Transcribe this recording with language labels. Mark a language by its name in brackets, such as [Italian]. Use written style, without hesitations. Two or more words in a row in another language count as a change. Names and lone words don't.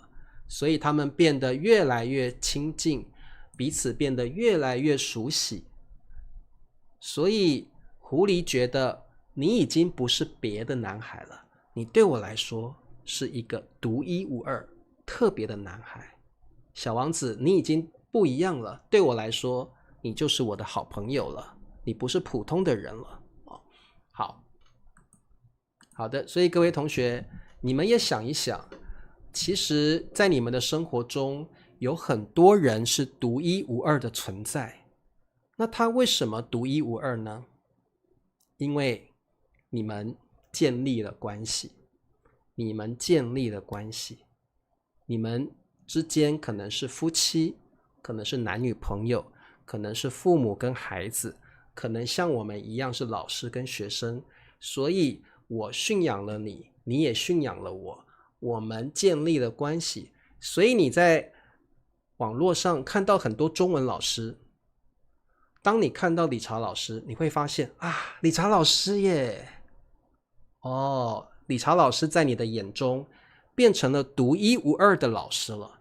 [Chinese] 所以他們變得越來越親近，彼此變得越來越熟悉。所以狐狸覺得你已經不是別的男孩了，你對我來說是一個獨一無二、特別的男孩。小王子，你已經不一樣了，對我來說，你就是我的好朋友了，你不是普通的人了。好的，所以各位同學，你們也想一想，其實在你們的生活中，有很多人是獨一無二的存在。那他為什麼獨一無二呢？因為你們建立了關係，你們之間可能是夫妻，可能是男女朋友，可能是父母跟孩子，可能像我們一樣是老師跟學生，所以我馴養了你，你也馴養了我，我們建立了關係。所以你在網絡上看到很多中文老師，當你看到理查老師，你會發現啊，理查老師耶，理查老師在你的眼中變成了獨一無二的老師了。